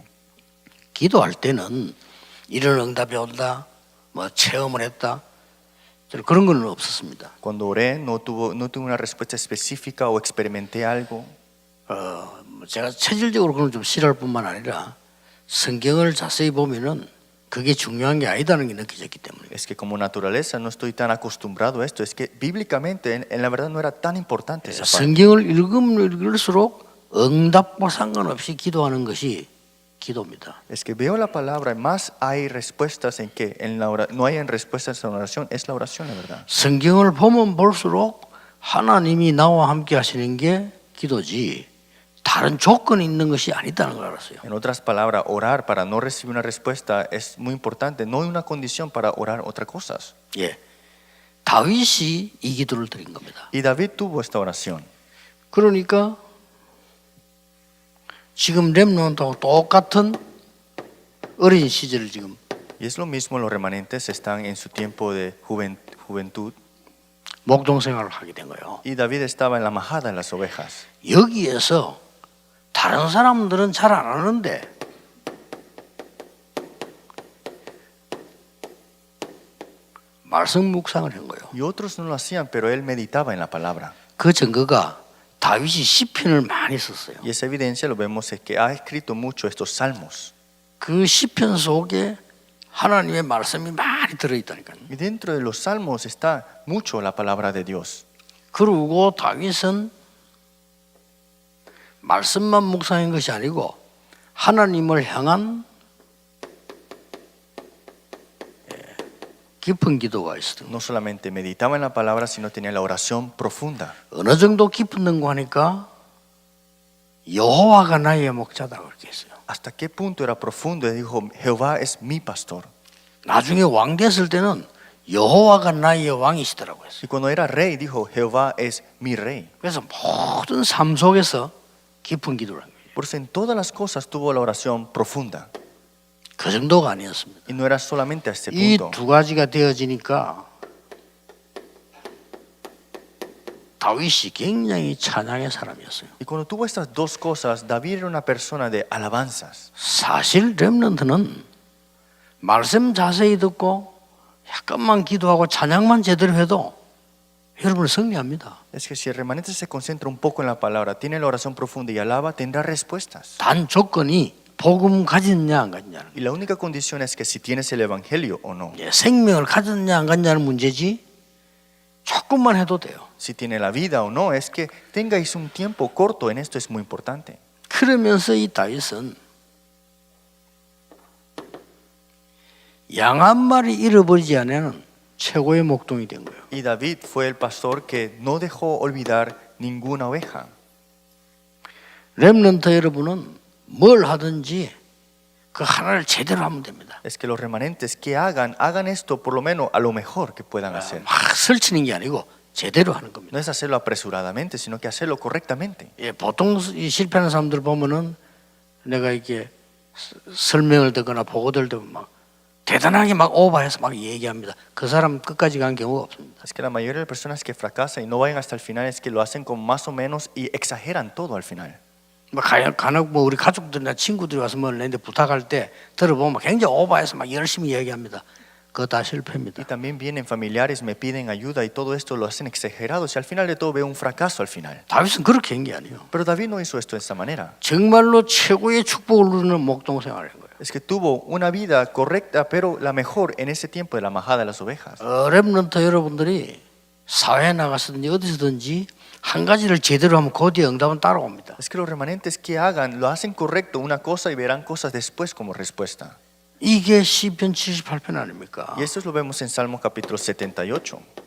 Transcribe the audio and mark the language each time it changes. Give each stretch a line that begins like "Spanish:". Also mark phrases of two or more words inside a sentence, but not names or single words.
Korean: 기도할 때는 이런 응답이 온다, 뭐 체험을 했다, 그런 건 없었습니다.
Spanish: Cuando oré no tuve una respuesta específica o experimenté algo.
Korean: 제가 체질적으로 그건 좀 싫어할 뿐만 아니라 성경을 자세히 보면은 그게 중요한 게 아니다는 게 느껴졌기 때문에.
Spanish: Es que como naturaleza no estoy tan acostumbrado a esto. Es que bíblicamente en la verdad no era tan importante esa parte.
Korean: 성경을 읽으면 읽을수록 응답과 상관없이 기도하는 것이 기도입니다.
Spanish: Es que veo la palabra, más hay respuestas en que no hay respuestas en la oración, es la oración, la verdad.
Korean: 성경을 보면 볼수록 하나님이 나와 함께 하시는 게 기도지 다른 조건이 있는 것이 아니다는 걸 알았어요.
Spanish: En otras palabras, orar para no recibir una respuesta es muy importante. No hay una condición para orar otras cosas.
Korean: 다윗이 이 기도를 드린 겁니다.
Spanish: Y David tuvo esta oración.
Korean: 그러니까 지금 렘넌트하고 똑같은 어린 시절을 지금.
Spanish: Y es lo mismo, los remanentes están en su tiempo de juventud.
Korean: 목동 생활을 하게 된 거예요.
Spanish: Y David estaba en la majada de las ovejas.
Korean: 여기에서 다른 사람들은 잘 안 하는데 말씀 묵상을 한 거예요.
Spanish: Y otros no lo hacían, pero él meditaba en la palabra.
Korean: 그 증거가 다윗이 시편을 많이 썼어요.
Spanish: Y esa evidencia lo vemos es que ha escrito mucho estos salmos.
Korean: 그 시편 속에 하나님의 말씀이 많이 들어있다니까요.
Spanish: Y dentro de los salmos está mucho la palabra de Dios.
Korean: 그리고 다윗은 말씀만 묵상한 것이 아니고 하나님을 향한 깊은 기도가 있었던 거예요.
Spanish: No solamente meditaba en la palabra, sino tenía la oración profunda.
Korean: 어느 정도 깊었는가 하니까 여호와가 나의 목자다 그렇게 했어요.
Spanish: ¿Hasta qué punto era profundo? Y dijo, Jehová es mi pastor.
Korean: 나중에 왕 됐을 때는 여호와가 나의 왕이시더라고요.
Spanish: Y cuando era rey, dijo, Jehová es mi rey.
Korean: 그래서 모든 삶 속에서 깊은 기도를 한 거예요.
Spanish: Por eso en todas las cosas tuvo la oración profunda.
Korean: 그 정도가 아니었습니다.
Spanish: Y no era solamente a este 이 punto.
Korean: 두 가지가 되어지니까 다윗이 굉장히 찬양의 사람이었어요.
Spanish: Y cuando tuvo estas dos cosas, David era una persona de alabanzas.
Korean: 사실 렘넌트는 말씀 자세히 듣고 약간만 기도하고 찬양만 제대로 해도 여러분을 승리합니다.
Spanish: Es que si el remanente se concentra un poco en la palabra, tiene la oración profunda y alaba, tendrá respuestas.
Korean: 단 조건이 복음 가졌냐 안 가졌냐.
Spanish: Y la única condición es que si tienes el evangelio o no.
Korean: 생명을 가졌냐 안 가졌냐는 문제지 조금만 해도 돼요.
Spanish: Si tiene la vida o no, es que tengáis un tiempo corto en esto es muy importante.
Korean: 그러면서 이 다윗은 양 한 마리 잃어버리지 않는 최고의 목동이 된 거예요.
Spanish: Y David fue el pastor que no dejó olvidar ninguna oveja.
Korean: 렘넌트 여러분은 뭘 하든지 그 하나를 제대로 하면 됩니다.
Spanish: Es que los remanentes que hagan esto por lo menos a lo mejor que puedan hacer.
Korean: 막 설치는 게 아니고 제대로 하는 겁니다.
Spanish: No es hacerlo apresuradamente, sino que hacerlo correctamente.
Korean: 예, 보통 이 실패하는 사람들 보면은 내가 이렇게 설명을 듣거나 보고들 듣면 막 대단하게 막 오버해서 막 얘기합니다. 그 사람 끝까지 간 경우가 없습니다.
Spanish: Es que la mayoría de las personas que fracasan y no vayan hasta el final es que lo hacen con más o menos y exageran todo al final.
Korean: 뭐 간혹 뭐 우리 가족들이나 친구들이 와서 뭘 내는데 부탁할 때 들어보면 굉장히 오버해서 막 열심히 얘기합니다. 그거 다 실패입니다.
Spanish: Y también vienen familiares, me piden ayuda y todo esto lo hacen exagerados y al final de todo veo un fracaso al final.
Korean: 다윗은 그렇게 한 게 아니에요.
Spanish: Pero David no hizo esto de esta manera.
Korean: 정말로 최고의 축복을 누리는 목동 생활을 한 거예요.
Spanish: Es que tuvo una vida correcta, pero la mejor en ese tiempo de la majada de las ovejas.
Korean: 렘넌트 여러분들이 사회에 나가서든지 어디서든지 한 가지를 제대로 하면 그 뒤에 응답은 따라옵니다.
Spanish: Es que los remanentes que hagan, lo hacen correcto una cosa y verán cosas después como respuesta.
Korean: 이게 시편 78편 아닙니까?
Spanish: Y esto lo vemos en Salmo capítulo 78.